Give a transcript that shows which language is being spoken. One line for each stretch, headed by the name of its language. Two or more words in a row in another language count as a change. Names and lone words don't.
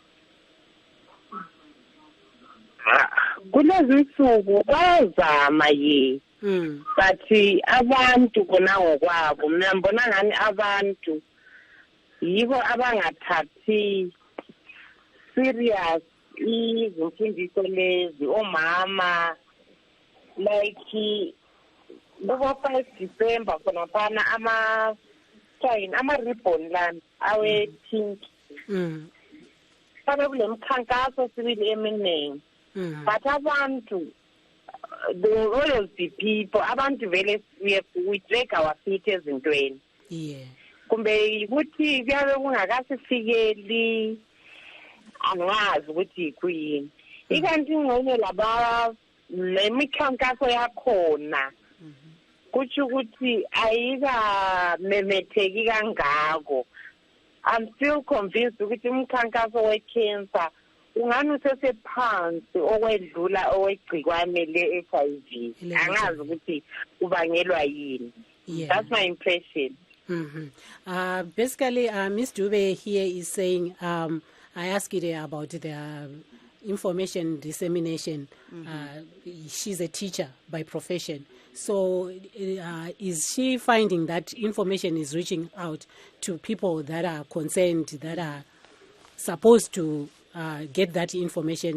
Zulu: Kulezi nsuku bayazama but abantu kona ngokwabo mina mbona ngani abantu yibo abangathathi serious izimfundiso lezi, omama like kuba 5 December khonaphana ama-ribbon lana awe-pink sabe kule mkhankaso sibili eminingi but abantu
English: they will always be people,
Zulu: abantu vele
English: we drag our feet
Zulu: ezintweni.
English: Yeah.
Zulu: Kumbe ukuthi kuyabe kungakasifikeli angazi ukuthi kuyini. Ikanti ngone laba lemikhankaso yakhona kuthi ukuthi ayika memetheki kangako.
English: I'm still convinced
Zulu: ukuthi umkhankaso we-cancer ungani usesephansi okwedlula owegcikwane le-HIV. Angazi ukuthi kubangelwa yini.
English: That's my impression. Basically, Ms. Dube here is saying, I asked you about the information dissemination. She's a teacher by profession. So is she finding that information is reaching out to people that are concerned, that are supposed to get that information?